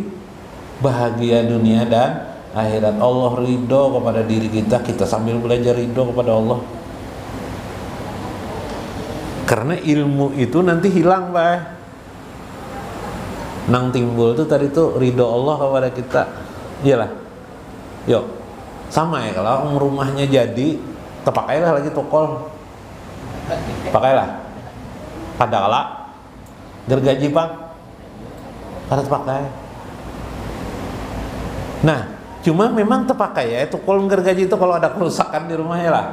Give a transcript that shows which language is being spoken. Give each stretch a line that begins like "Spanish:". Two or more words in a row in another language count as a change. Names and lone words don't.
Indonesian: Bahagia dunia dan akhirat. Allah ridho kepada diri kita sambil belajar ridho kepada Allah. Karena ilmu itu nanti hilang, Pak. Nang timbul tuh tadi tuh ridho Allah kepada kita. Iyalah. Yuk. Sama ya kalau rumahnya jadi, terpakailah lagi tokol. Pakailah. Padahal gergaji Pak. Karena terpakai. Nah, cuma memang terpakai ya tokol gergaji itu kalau ada kerusakan di rumahnya lah.